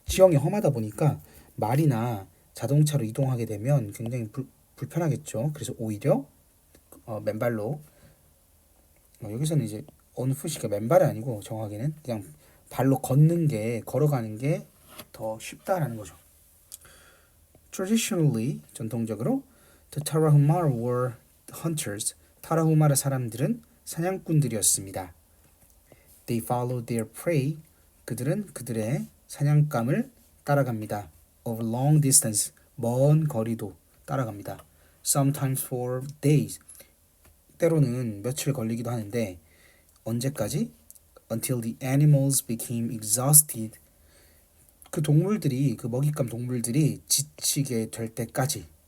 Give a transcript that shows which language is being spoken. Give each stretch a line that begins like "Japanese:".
Korean: 지형이 험하다 보니까 말이나 자동차로 이동하게 되면 굉장히 불편하겠죠. 그래서 오히려 맨발로 여기서는 이제
English: on foot
Korean: 이니까 맨발이 아니고 정확하게는 그냥 발로 걸어가는 게 더 쉽다라는 거죠.
English: Traditionally,
Korean: 전통적으로
English: the Tarahumara were hunters.
Korean: 타라후마라 사람들은 사냥꾼들이었습니다.
English: They followed their prey.
Korean: 그들은 그들의 사냥감을 따라갑니다.
English: Over long distance,
Korean: 먼 거리도 따라갑니다.
English: Sometimes for days,
Korean: 때로는 며칠 걸리기도 하는데 언제까지?
English: Until the animals became exhausted.
Korean: 그 먹잇감 동물들이 지치게 될 때까지.